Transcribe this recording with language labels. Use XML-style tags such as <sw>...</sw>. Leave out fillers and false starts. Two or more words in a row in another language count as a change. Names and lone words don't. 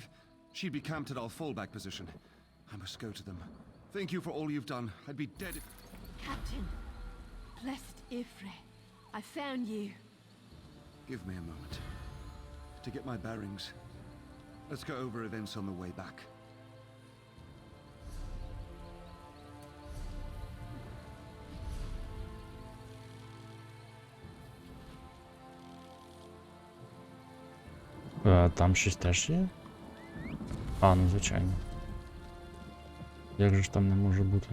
<en>She'd be camped at our fallback position. I must go to them. Thank you for all you've done. I'd be dead if... Captain, blessed Ifre, I found you. Give me a moment to get my bearings. Let's go over events on the way back.</en> <uk>Там щось теж є? А, ну звичайно. Як же ж там не може бути?</uk>